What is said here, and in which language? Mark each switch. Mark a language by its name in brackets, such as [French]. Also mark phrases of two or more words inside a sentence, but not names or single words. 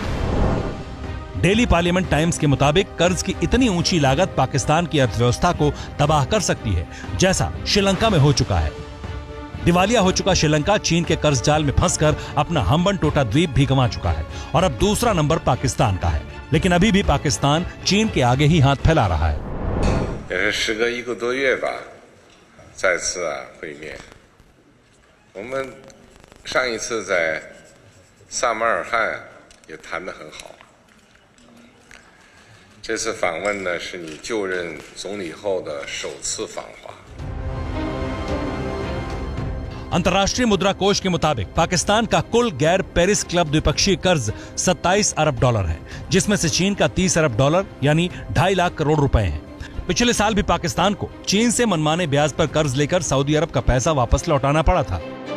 [Hindi] डेली पार्लियामेंट टाइम्स के मुताबिक कर्ज की इतनी ऊंची लागत पाकिस्तान की अर्थव्यवस्था को तबाह कर सकती है, जैसा श्रीलंका में हो चुका है। दिवालिया हो चुका श्रीलंका चीन के कर्ज जाल में फंसकर अपना हम्बनटोटा द्वीप भी गंवा चुका है और अब दूसरा नंबर पाकिस्तान का है, लेकिन अभी भी पाकिस्तान चीन के आगे ही हाथ फैला रहा है। [Chinese] 时隔1个多月吧，再次会面。我们上一次在萨马尔罕也谈得很好。这次访问呢，是你就任总理后的首次访华。 [Hindi] अंतर्राष्ट्रीय मुद्रा कोष के मुताबिक पाकिस्तान का कुल गैर पेरिस क्लब द्विपक्षीय कर्ज 27 अरब डॉलर है, जिसमें से चीन का 30 अरब डॉलर यानी 2.5 लाख करोड़ रुपए हैं। पिछले साल भी पाकिस्तान को चीन से मनमाने ब्याज पर कर्ज लेकर सऊदी अरब का पैसा वापस लौटाना पड़ा था।